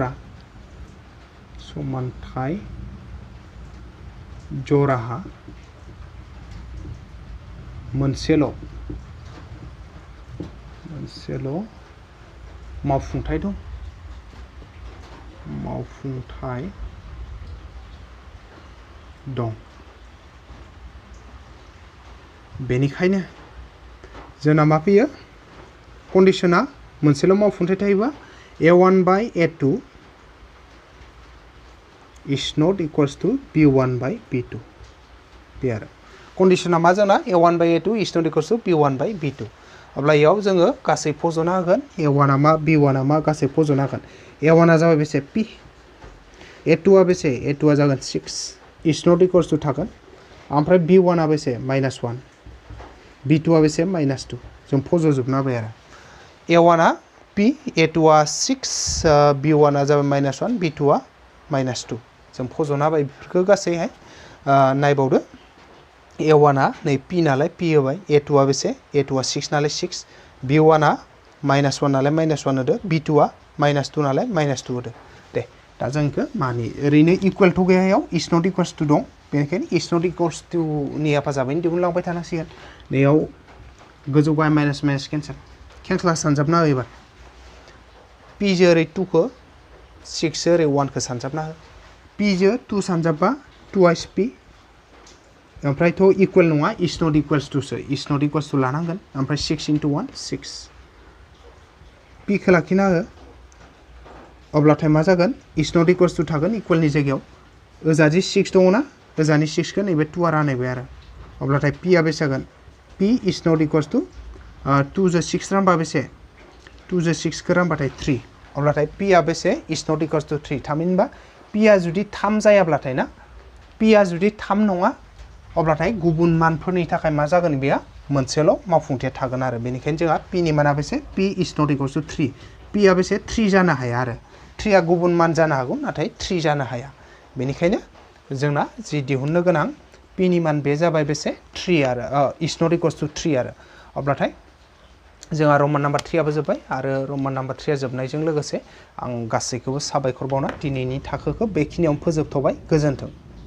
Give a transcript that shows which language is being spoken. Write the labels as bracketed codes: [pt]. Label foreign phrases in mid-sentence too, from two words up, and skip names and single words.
[brx] जराहा मोनसेल' मावफुंथाय दं बेनिखायनो जोंना मा फैयो कन्डिशना मोनसेल' मावफुंथाय थायोबा [en] a1 by a2 is not equals to b1 by b2 [brx] बे आरो कन्डिशना मा जोंना [en] a1 by a2 is not equals to b1 by b2 [brx] अब्ला इयाव जोङो गासै फज'ना होगोन a1 आ मा b1 आ मा गासै फज'ना होगोन a1 आ जाबाय बेसे p A2 आ बेसे A2 आ जागोन 6 [en] is not equals to [brx] थागोन ओमफ्राय B1 आ बेसे -1 B2 आ बेसे -2 जों फज'जोबना होबाय आरो A1 आ P A2 आ 6 B1 आ जाबाय -1 B2 आ -2 जों फज'ना होबाय बेफोरखौ गासैहाय नायबावदो A1 आ नै P नालाय P होबाय A2 आ बेसे A2 आ 6 नालाय 6 B1 आ -1 नालाय -1 होदो B2 आ -2 नालाय -2 होदो दे दा जों इखो मानि ओरैनो [en] equal to [brx] गैयायाव [en] is not equals to [brx] दं बेनिखायनो [en] is not equals to [brx] नि हेफाजाबैनो दिहुनलांबाय थानांसिगोन बेयाव गोजौ गाहाय माइनास माइनास केन्सेल सानजाबना हो एबार P जो ओरै 2 खौ 6 जो ओरै 1 खौ सानजाबना हो P जो 2 सानजाबबा 2 P ओमफ्रायथ' इक्वल नङा [en] is not equals to [brx] सो [en] is not equals to [brx] लानांगोन ओमफ्राय 6 * 1 6 P खौ लाखिना हो अब्लाथाय मा जागोन [en] is not equals to [brx] थागोन इक्वलनि जायगायाव ओजादि 6 दङ ना ओजानि 6 खौ नैबे 2 आ रानबाय आरो अब्लाथाय P आ बेसे जागोन P [en] is not equals to [brx] 2 जो 6 रानबा बेसे 2 जो 6 खौ रानबाथाय 3 अब्लाथाय P आ बेसे [en] is not equals to [brx] 3 थामहिनबा P आ जुदि 3 जायाब्लाथाय ना P आ जुदि 3 नङा अब्लाथाय गुबुन मानफोरनि थाखाय मा जागोन बेया मोनसेल' मावफुंथिया थागोन आरो बेनिखायनो जोंहा P नि माना बेसे P [en] is not equals to [brx] 3 P आ बेसे 3 जानो हाया आरो 3 आ गुबुन मान जानो हागौ नाथाय 3 जानो हाया बेनिखायनो जोंना जि दिहुननो गोनां P नि मान बे जाबाय बेसे 3 आरो [en] is not equals to [brx] 3 आरो अब्लाथाय जोंहा रमान नाम्बार 3 आबो जोब्बाय आरो रमान नाम्बार 3 आ जोबनायजों लोगोसे आं गासैखौबो साबायखर बावना दिनैनि थाखोखौ बेखिनियावनो फोजोबथ'बाय गोजोन्थों।